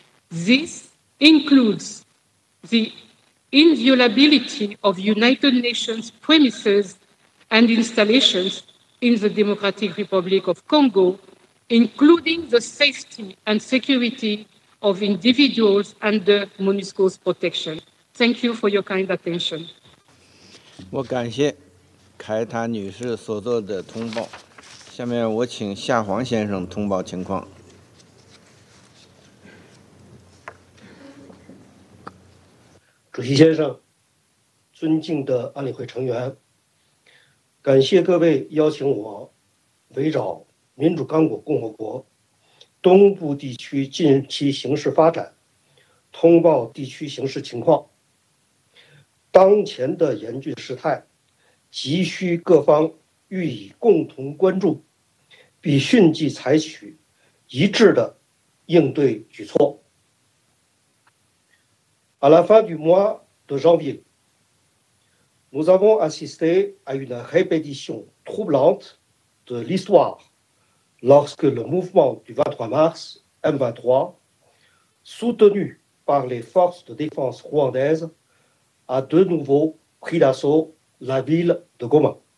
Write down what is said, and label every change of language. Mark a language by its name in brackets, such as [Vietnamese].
[English] This includes the inviolability of United Nations premises and installations in the Democratic Republic of Congo, including the safety and security of individuals under MONUSCO's protection. Thank you for your kind attention. [Chinese] 我感谢凯塔女士所做的通报。下面我请夏黄先生通报情况。主席先生，尊敬的安理会成员，感谢各位邀请我围绕民主刚果共和国东部地区近期形势发展，通报地区形势情况。当前的严峻事态，急需各方予以共同关注，并迅即采取一致的应对举措。 [French] À la fin du mois de janvier, nous avons assisté à une répétition troublante de l'histoire lorsque le mouvement du 23 mars, M23, soutenu par les forces de défense rwandaises, a de nouveau pris d'assaut la ville de Goma.